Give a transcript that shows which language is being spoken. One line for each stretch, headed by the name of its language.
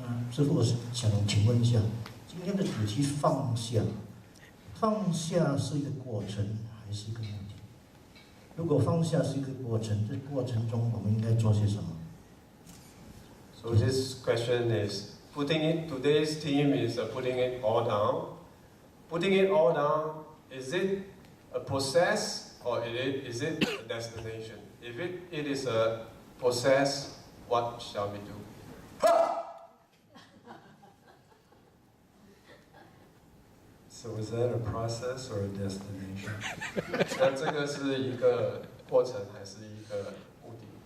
Chinese: 师父，我想请问一下，今天的主题放下，放下是一个过程还是一个目的？如果放下是一个过程，这过程中我们应该做些什么？
English: So this question is today's theme is putting it all down. Putting it all down, is it a process or is it a destination? If it is a process, what shall we do? So is that a process or a destination?
Chinese: 那这个是一个过程还是一个目的？